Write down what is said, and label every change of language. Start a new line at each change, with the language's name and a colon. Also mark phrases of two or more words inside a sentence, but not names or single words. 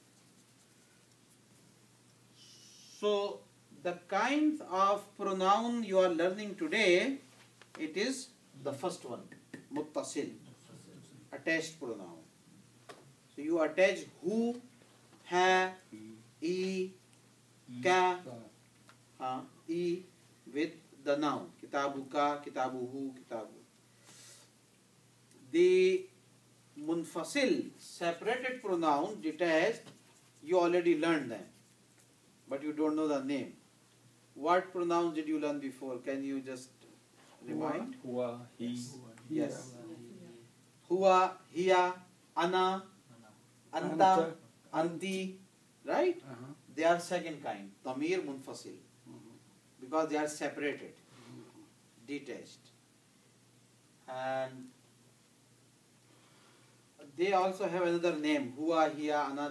English: So the kind of pronoun you are learning today, it is the first one, muttasil, attached pronoun. So you attach who, ha, e, ka, e with the noun.
Arabic: كتابك كتابه كتاب.
English: The munfasil, separated pronoun, detached, you already learned them, but you don't know the name. What pronouns did you learn before? Can you just remind? Hua, he. Yes. Hua,
Arabic: هي أنا أنت,
English: anti, right? They are second kind,
Arabic: ضمير منفصل,
English: because they are separated, detached. And they also have another name,
Arabic: هو هي أنا.